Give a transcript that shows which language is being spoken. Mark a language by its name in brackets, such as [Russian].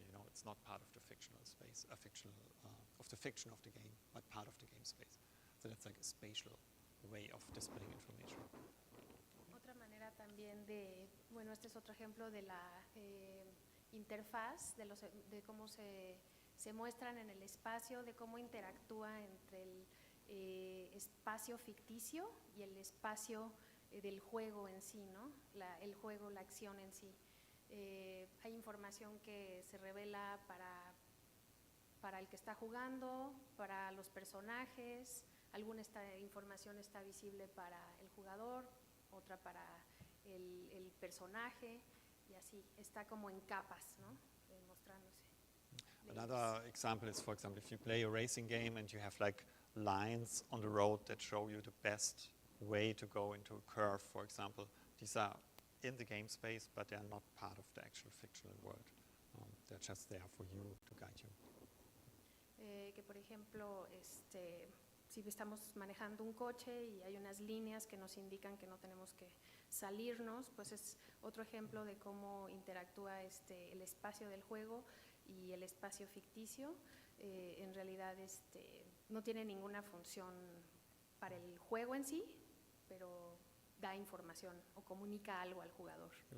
[English] You know, it's not part of the fictional space, of the fiction of the game, but part of the game space. So that's like a spatial way of displaying information. [Spanish] Otra manera también bueno, este es otro ejemplo de la interfaz, de cómo se muestran en el espacio, de cómo interactúa entre el espacio ficticio y el espacio del juego en sí, ¿no? El juego, la acción en sí. Hay información que se revela para el que está jugando, para los personajes, alguna información está visible para el jugador, otra para el personaje, y así, está como en capas, ¿no? Mostrándose. [English] Another example is, for example, if you play a racing game and you have like lines on the road that show you the best way to go into a curve, for example, these are in the game space, but they are not part of the actual fictional world. They're just there for you, to guide you. [Spanish] Que por ejemplo, si estamos manejando un coche y hay unas líneas que nos indican que no tenemos que salirnos, pues es otro ejemplo de cómo interactúa el espacio del juego y el espacio ficticio. En realidad no tiene ninguna función para el juego en sí, pero da información o comunica algo al jugador.